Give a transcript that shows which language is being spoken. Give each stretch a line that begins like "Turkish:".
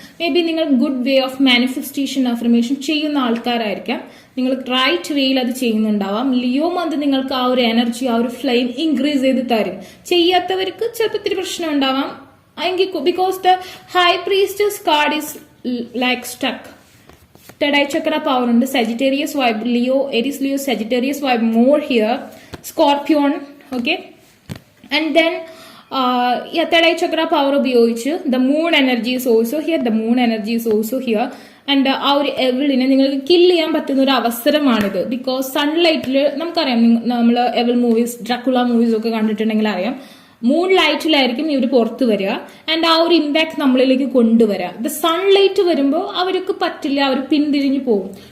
Malayalam: May be നിങ്ങൾ good way of manifestation affirmation ചെയ്യുന്ന ആൾക്കാരായിരിക്കാം, നിങ്ങൾ റൈറ്റ് വേയിൽ അത് ചെയ്യുന്നുണ്ടാവാം. ലിയോ മന്ത് നിങ്ങൾക്ക് ആ ഒരു എനർജി, ആ ഒരു ഫ്ലെയിം ഇൻക്രീസ് ചെയ്ത് തരും. ചെയ്യാത്തവർക്ക് ചിലപ്പോൾ ഇത്തിരി പ്രശ്നം ഉണ്ടാവാം.
English: Because the high priestess card is like stuck. Third eye chakra power
Malayalam: ഉണ്ട്.
English: Sagittarius vibe, Leo, Aries, Leo, Sagittarius vibe more here. Scorpion, okay. And then third eye chakra power
Malayalam: ഉപയോഗിച്ച്
English: the moon energy is also here. The moon energy is also here.
Malayalam: And ആ ഒരു എവിളിനെ നിങ്ങൾക്ക് kill ചെയ്യാൻ പറ്റുന്ന ഒരു അവസരമാണിത്. Because സൺലൈറ്റിൽ നമുക്കറിയാം, നമ്മൾ എവിൾ മൂവീസ്, ഡ്രാക്കുള മൂവീസ് ഒക്കെ കണ്ടിട്ടുണ്ടെങ്കിൽ അറിയാം, മൂൺ ലൈറ്റിലായിരിക്കും ഇവർ പുറത്ത് വരിക ആൻഡ് ആ ഒരു ഇമ്പാക്ട് നമ്മളിലേക്ക് കൊണ്ടുവരിക. ദ സൺലൈറ്റ് വരുമ്പോൾ അവർക്ക് പറ്റില്ല, അവർ പിന്തിരിഞ്ഞു പോകും.